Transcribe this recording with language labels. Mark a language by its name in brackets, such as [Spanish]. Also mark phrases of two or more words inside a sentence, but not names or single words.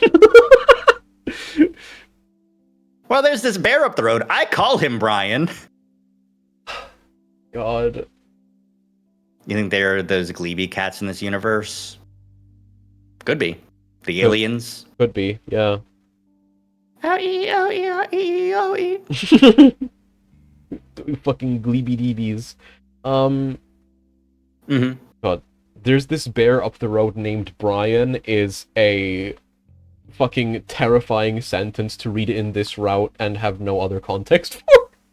[English] Well, there's this bear up the road. I call him Brian. God. You think there are those Gleeby cats in this universe? Could be. The aliens? Could be, yeah. O-E-O-E-O-E-O-E. Fucking Gleeby-deebies. God. There's this bear up the road named Brian is a fucking terrifying sentence to read in this route and have no other context for.